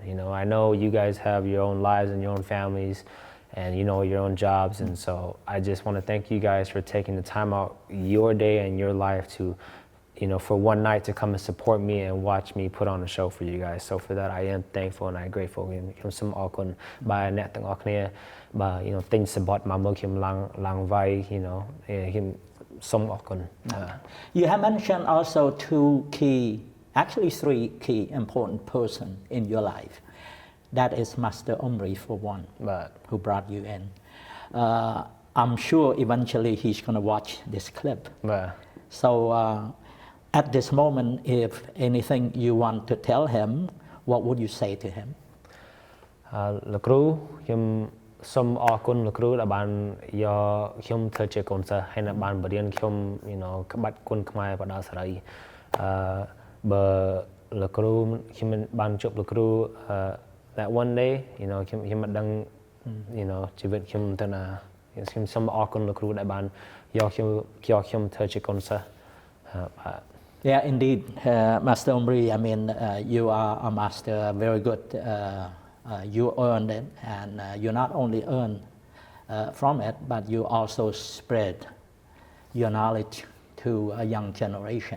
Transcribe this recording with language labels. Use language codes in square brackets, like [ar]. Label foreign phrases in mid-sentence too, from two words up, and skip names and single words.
[en] You know, I know you guys have your own lives and your own families, and you know your own jobs, and so I just want to thank you guys for taking the time out your day and your life to, you know, for one night to come and support me and watch me put on a show for you guys. So for that, I am thankful and I'm grateful. [km] ខ្ញុំសូមអរគុណបាទអ្នកទាំងអស់គ្នាបាទ [en] you know [km] ទិញសំបុត្រមកមើលខ្ញុំឡើងវាយ [en] you know [km] ខ្ញុំសូមអរគុណ [en] You have mentioned also actually three key important person in your life. That is Master Omri for one, who brought you in. I'm sure eventually he's going to watch this clip. So at this moment, if anything you want to tell him, what would you say to him? [km] លោកគ្រូខ្ញុំសូមអរគុណលោកគ្រូដែលបានយកខ្ញុំធ្វើជាកូនសិស្សហើយនៅបានបរៀនខ្ញុំ [en] you know [km] ក្បាច់គុណខ្មែរបដាសេរីបើលោកគ្រូខ្ញុំបានជួបលោកគ្រូ [en] that one day you know [km] ខ្ញុំមិនដឹង [en] you know [km] ជីវិតខ្ញុំទៅណាខ្ញុំសូមអរគុណលោកគ្រូដែលបានយកខ្ញុំធ្វើជាកូនសិស្ស [en] Yeah, indeed, Master Omri. You are a master, very good. You earned it, and you not only earn from it, but you also spread your knowledge to a young generation.